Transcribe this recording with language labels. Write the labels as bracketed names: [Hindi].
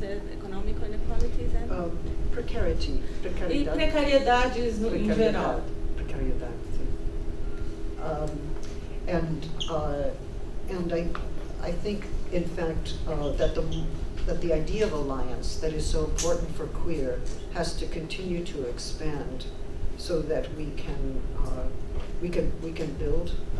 [English] Economic inequalities and precarity. [Portuguese] E precariedades em geral. Precariedade. [English] And I think, in fact, that the idea of alliance that is so important for queer has to continue to expand, so that we can build